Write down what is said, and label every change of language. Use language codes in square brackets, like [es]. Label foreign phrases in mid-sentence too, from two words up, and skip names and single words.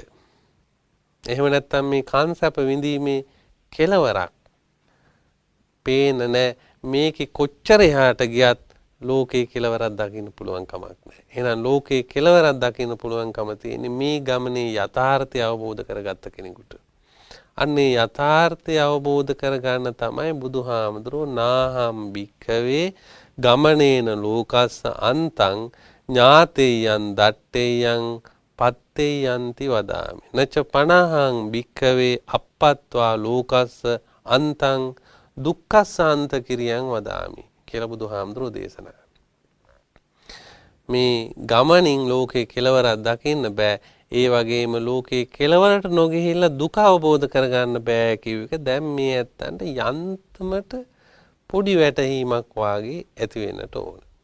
[si] එහෙම නැත්නම් මේ කාන්සප විඳීමේ කෙලවරක් පේන නැහැ. මේකේ කොච්චර එහාට ගියත් ලෝකේ කෙලවරක් දකින්න පුළුවන් කමක් නැහැ. එහෙනම් ලෝකේ කෙලවරක් දකින්න පුළුවන්කම තියෙන්නේ මේ ගමනේ යථාර්ථය අවබෝධ කරගත්ත කෙනෙකුට. අන්නේ යථාර්ථය අවබෝධ කරගන්න තමයි බුදුහාමුදුරෝ [pi] නාහම් භික්ඛවේ ගමනේන ලෝකස්ස අන්තං ඥාතේයන් දට්ඨේයන් පත්තේයන්ති වදාමි. නච පනහං භික්ඛවේ අප්පත්වා ලෝකස්ස අන්තං දුක්ඛසාන්ත කිරියන් වදාමි [si] කියලා බුදුහාමුදුරෝ දේශනා කරනවා. මේ ගමනින් ලෝකේ කෙලවරක් දකින්න බෑ. ඒ වගේම ලෝකේ කෙලවරට නොගිහිල්ලා දුක අවබෝධ කරගන්න බෑ කියව එක දැන් මේ ඇත්තන්ට යන්තමට පොඩි වැටහීමක් වාගේ ඇති වෙන්නට ඕන.